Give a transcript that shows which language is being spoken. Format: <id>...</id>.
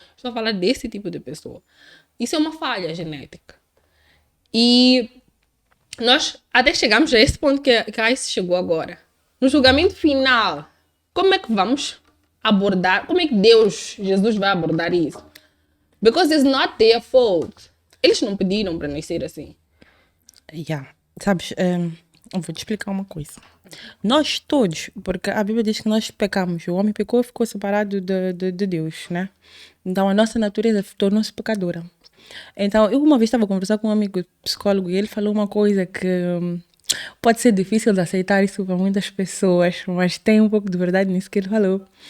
<pt>Estou a falar desse tipo de pessoa. Isso é uma falha genética. E nós até chegamos a esse ponto que a Ice chegou agora. No julgamento final, como é que vamos abordar? Como é que Jesus vai abordar isso?</pt> <en>Because it's not their fault.</en> <pt>Eles não pediram para nascer assim. Sabes, eu vou te explicar uma coisa. Nós todos, porque a Bíblia diz que nós pecamos, o homem pecou e ficou separado de Deus, né? Então a nossa natureza tornou-se pecadora. Então eu uma vez estava a conversar com um amigo psicólogo e ele falou uma coisa que pode ser difícil de aceitar isso para muitas pessoas, mas tem um pouco de verdade nisso que ele falou.</pt>